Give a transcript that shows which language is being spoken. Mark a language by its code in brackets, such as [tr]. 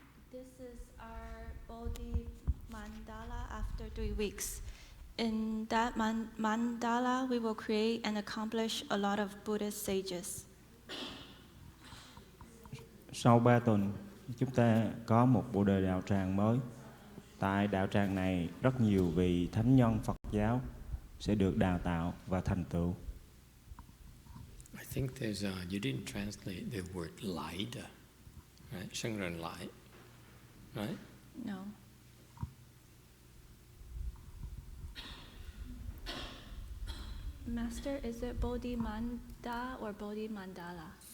[en] This is our Bodhi mandala after 3 weeks. In that mandala, we will create and accomplish a lot of Buddhist sages. [vi] Sau 3 tuần, chúng ta có một bộ đề đạo tràng mới. Tại đạo tràng này, rất nhiều vị thánh nhân Phật giáo sẽ được đào tạo và thành tựu. [en] I think there's you didn't translate the word light, right? Sheng light, right? No. Master, is it Bodhi Manda or Bodhi Mandala?